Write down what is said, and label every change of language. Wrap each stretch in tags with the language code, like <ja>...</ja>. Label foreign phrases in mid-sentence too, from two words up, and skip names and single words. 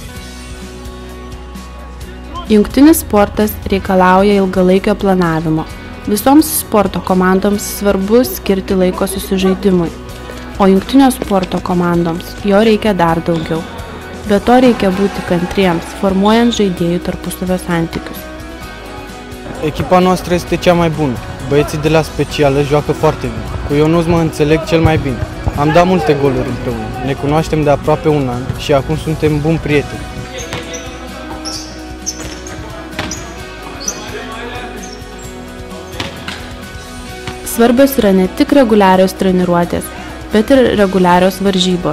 <lt>Jungtinis sportas reikalauja ilgalaikio planavimo, Visoms sporto komandoms svarbu skirti laiko susižaidimui, o jungtinio sporto komandoms jo reikia dar daugiau. Be to reikia būti kantriems, formuojant žaidėjų tarpusavio santykius.</lt> <ro>Echipa noastră este cea mai bună. Băieții de la specială joacă foarte bine. Cu Ionuț mă înțeleg cel mai bine. Am dat multe goluri împreună. Ne cunoaștem de aproape un an și acum suntem buni prieteni.</ro> <lt>Svarbios yra ne tik reguliarios treniruotės, bet ir reguliarios varžybos.</lt>